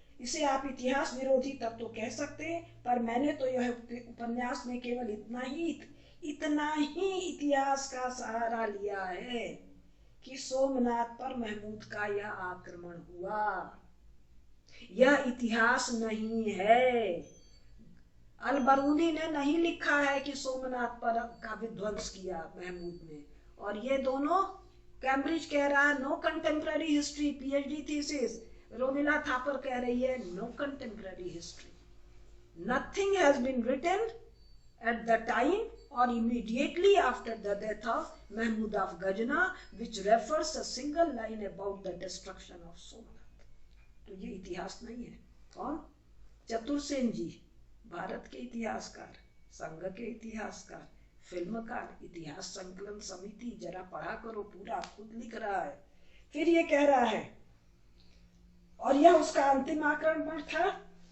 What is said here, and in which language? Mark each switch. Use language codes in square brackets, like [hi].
[hi] इसे आप इतिहास विरोधी तब तो कह सकते हैं, पर मैंने तो यह उपन्यास में केवल इतना ही इतिहास का सहारा लिया है कि सोमनाथ पर महमूद का यह आक्रमण हुआ। यह इतिहास नहीं है। अल-बरूनी ने नहीं लिखा है कि सोमनाथ पर का विध्वंस किया महमूद ने। और ये दोनों, कैम्ब्रिज कह रहा है [en] no contemporary history, [hi] PhD thesis. Romila Thapar कह रही है [en] No contemporary history, nothing has been written at the time or immediately after the death of Mahmud of Ghazni which refers a single line about the destruction of Somnath। [hi] तो ये इतिहास नहीं है। कौन? चतुर्सेन जी, भारत के इतिहासकार, संघ के इतिहासकार, फिल्मकार, इतिहास संकलन समिति, जरा पढ़ा करो पूरा, खुद लिख रहा है। फिर ये कह रहा है, और यह उसका अंतिम आक्रमण था।